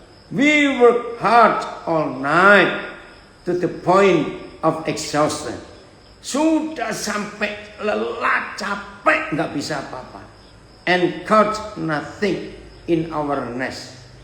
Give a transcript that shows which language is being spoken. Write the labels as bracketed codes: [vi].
[en] We work hard all night to the point of exhaustion. [id] Sudah sampai lelah, capek, nggak bisa apa-apa. [en] And caught nothing in our nest.